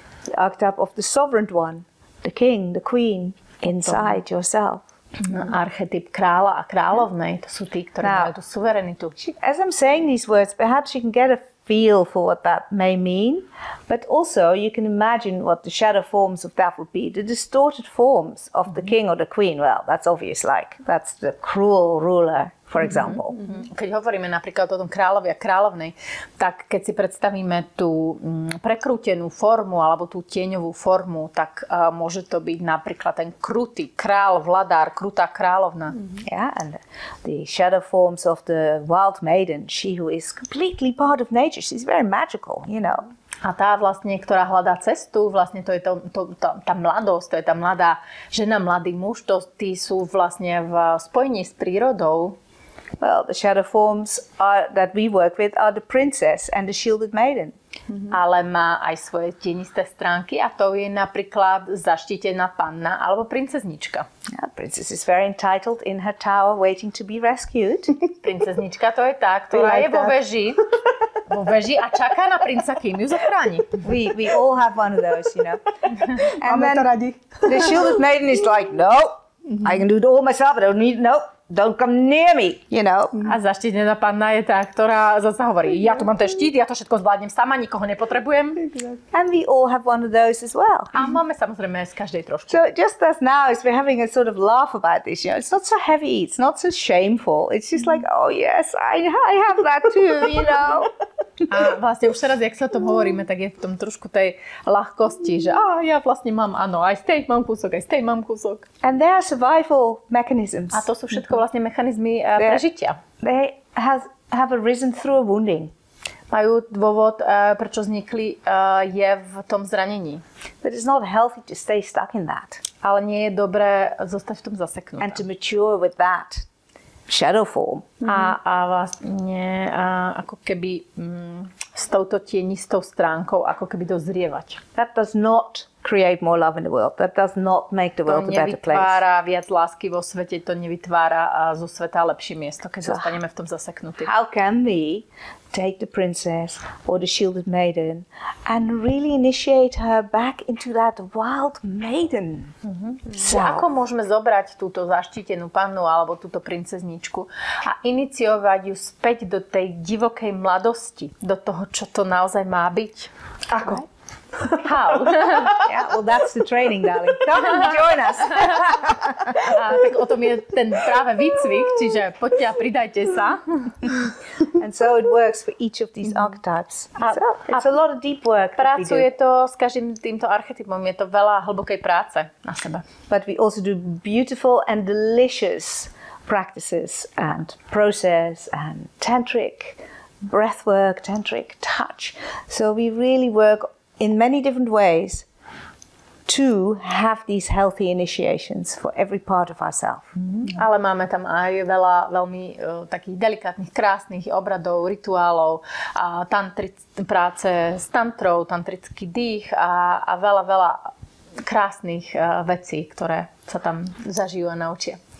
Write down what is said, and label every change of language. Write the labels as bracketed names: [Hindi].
[English] The archetype of the sovereign one, the king, the queen, inside yourself. [Slovak] Archetyp kráľa a kráľovnej, to sú tí, ktorí majú tú suverenitu. [English] As I'm saying these words, perhaps you can get a feel for what that may mean, but also you can imagine what the shadow forms of that would be, the distorted forms of the king or the queen. Well, that's obvious, like that's the cruel ruler, for example. [Slovak] Keď hovoríme napríklad o tom kráľovi a kráľovnej, tak keď si predstavíme tú prekrútenú formu alebo tú tieňovú formu, tak môže to byť napríklad ten krutý kráľ, vladár, krutá kráľovna. [English] Yeah, and the shadow forms of the wild maiden, she who is completely part of nature, she's very magical, you know. [Slovak] A tá vlastne, ktorá hľadá cestu, vlastne to je tá mladosť, to je tá mladá žena, mladý muž, tí sú vlastne v spojení s prírodou. [English] Well, the shadow forms that we work with are the princess and the shielded maiden. [Slovak] Ale má aj svoje tienisté stránky a to je napríklad zaštítená panna alebo princeznička. [English] Yeah, princess is very entitled in her tower waiting to be rescued. [Slovak] Princeznička to je tá, ktorá je vo veži a čaká na princa, kým ju zachráni. [English] We all have one of those, you know. And [Slovak] Máme to radi. [English] The shielded maiden is like, no, I can do it all myself. I don't need, no. Don't come near me, you know. [Slovak] A zaštítená panna je tá, ktorá zase hovorí, ja tu mám ten štít, ja to všetko zvládnem sama, nikoho nepotrebujem. [English] And we all have one of those as well. [Slovak] A máme samozrejme z každej trošku. [English] So just as now, as we're having a sort of laugh about this, you know, it's not so heavy, it's not so shameful. It's just like, oh yes, I have that too, you know. [Slovak] A vlastne už teraz, jak sa o tom hovoríme, tak je v tom trošku tej ľahkosti, že ja vlastne mám, áno, aj z tej mám kúsok, aj z tej mám kúsok. [English] And there are survival mechanisms. [Slovak] A to sú všetko vlastne mechanizmy prežitia. [English] They have arisen through a wounding. [Slovak] Majú dôvod, prečo vznikli, je v tom zranení. [English] But it's not healthy to stay stuck in that. [Slovak] Ale nie je dobré zostať v tom zaseknutá. [English] And to mature with that shadow form. [Slovak] A vlastne ako keby s touto tienistou stránkou ako keby dozrievať. [English] That does not create more love in the world. That does not make the world a better place. [Slovak] To nevytvára viac lásky vo svete, to nevytvára zo sveta lepšie miesto, keď zostaneme v tom zaseknutí. [English] How can we take the princess or the shielded maiden and really initiate her back into that wild maiden? [Slovak] Ako môžeme zobrať túto zaštítenú pannu alebo túto princezničku a iniciovať ju späť do tej divokej mladosti, do toho, čo to naozaj má byť? Ako? [English] How? Yeah, well, that's the training, darling. Come and join us. [Slovak] Tak o tom je ten práve výcvik, čiže poďte a pridajte sa. [English] And so it works for each of these archetypes. It's a lot of deep work. [Slovak] Pracuje to s každým týmto archetypom, je to veľa hlbokej práce na sebe. [English] But we also do beautiful and delicious practices and process and tantric breathwork, tantric touch. So we really work in many different ways to have these healthy initiations for every part of ourselves. [Slovak] Ale máme tam aj veľa veľmi takých delikátnych, krásnych obradov, rituálov, práce s tantrou, tantrický dých a veľa krásnych vecí, ktoré sa tam zažijú a naučia.